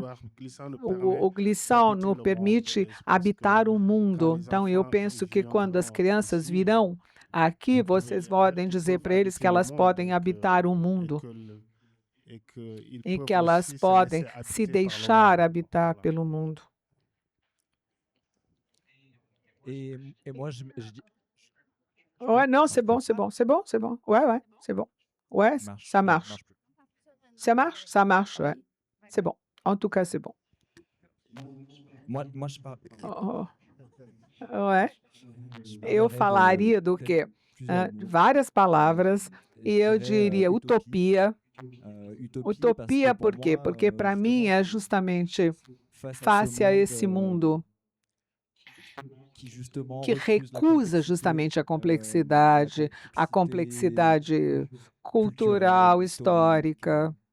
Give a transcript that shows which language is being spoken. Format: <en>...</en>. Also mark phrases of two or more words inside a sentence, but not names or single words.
<pt>O Glissant nos permite habitar o mundo. Então, eu penso que quando as crianças virão aqui, vocês podem dizer para eles que elas podem habitar o mundo e que elas podem se deixar habitar pelo mundo.</pt> <fr>Ouais, non, c'est bon, c'est bon, c'est bon, c'est bon. Ouais, c'est bon. Ouais, ça marche. Ça marche? Ça marche, ouais. C'est bon. En tout cas, c'est bon. Moi, je parle. Ouais.</fr> <pt>Eu falaria do quê? Várias palavras, e eu diria utopia. Utopia por quê? Porque, para mim, é justamente face a esse mundo que recusa justamente a complexidade cultural, histórica.</pt>